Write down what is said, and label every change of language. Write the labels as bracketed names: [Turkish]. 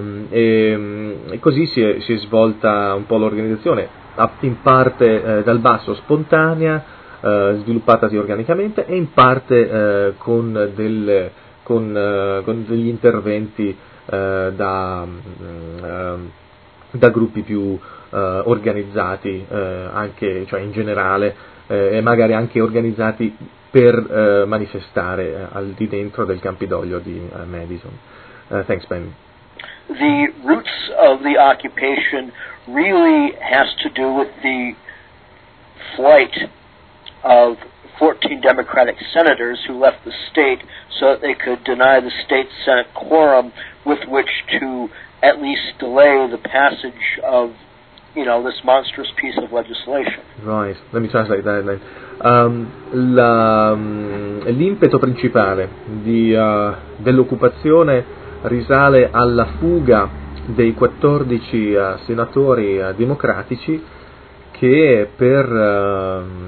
[Italian] e così si è svolta un po' l'organizzazione, in parte dal basso, spontanea, sviluppatasi organicamente, e in parte con degli interventi da gruppi più organizzati, anche, cioè in generale, e magari anche organizzati per manifestare al di dentro del Campidoglio di Madison. [English] Thanks, Ben. The roots of the occupation really has to do with the flight of 14 Democratic senators who left the state so that they could deny the state Senate quorum with which to at least delay the passage of, you know, this monstrous piece of legislation. Right, let me translate that. [Italian] L'impeto principale dell'occupazione risale alla fuga dei 14 senatori democratici che per